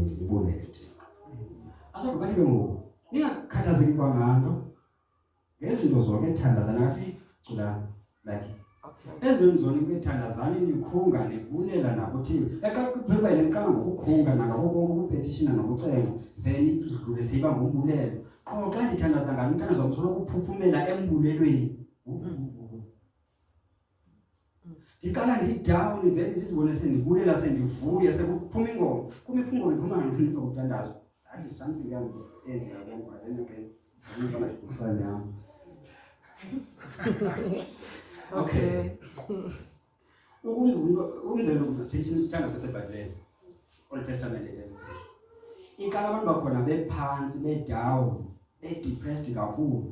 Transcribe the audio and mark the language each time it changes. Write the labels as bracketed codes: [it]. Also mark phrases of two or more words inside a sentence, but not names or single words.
[xh] ndibulele Thixo asokuba bathi ke ngoku ningakhathazeki kwanganto ngezinto zonke ethandazana ngathi culani like ezintweni zonke kethandazani nikhunga nibulela nakuthini exa iBhayibhile liqala ngokukhunga nangabo konke ukupetitiona nokucenga then idlule siba ngombulelo qho xa ndithandaza ngani umthandazo wamsoloko uphuphumela embulelweni ndiqala ndidown then ndizibone sendibulela sendivuya sekuphuma ingoma kuma iphuma iphuma ngaphinda ukuthandaza [en] that is something [xh] yami enzeka konke [en] then again Okay. [xh] Umzekelo isithando saseBhayibhelini, Old Testament edenze. Ikala abantu bakhona bephansi, bedown, depressed kakhulu.